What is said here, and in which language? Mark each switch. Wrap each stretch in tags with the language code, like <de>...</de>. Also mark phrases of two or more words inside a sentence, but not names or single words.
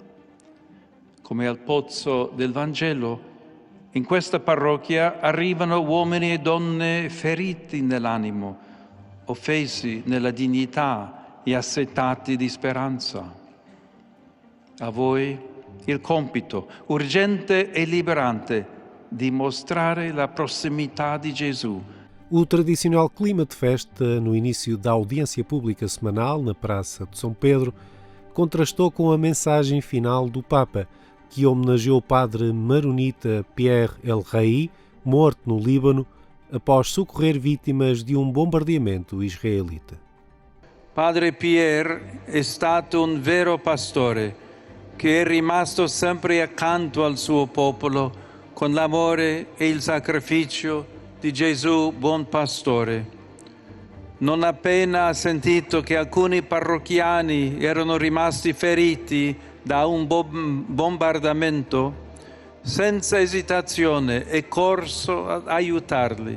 <it>Come al pozzo del Vangelo, in questa parrocchia arrivano uomini e donne feriti nell'animo, offesi nella dignità e assetati di speranza. A voi il compito urgente e liberante di mostrare la prossimità di Gesù.</it> <pt>O tradicional clima de festa no início da audiência pública semanal na Praça de São Pedro contrastou com a mensagem final do Papa, que homenageou o padre maronita Pierre El Rai, morto no Líbano, após socorrer vítimas de um bombardeamento israelita.</pt> <it>Padre Pierre è stato un vero pastore che è rimasto sempre accanto al suo popolo con l'amore e il sacrificio di Gesù buon pastore. Non appena ha sentito che alcuni parrocchiani erano rimasti feriti da un bombardamento, senza esitazione è corso ad aiutarli.</it>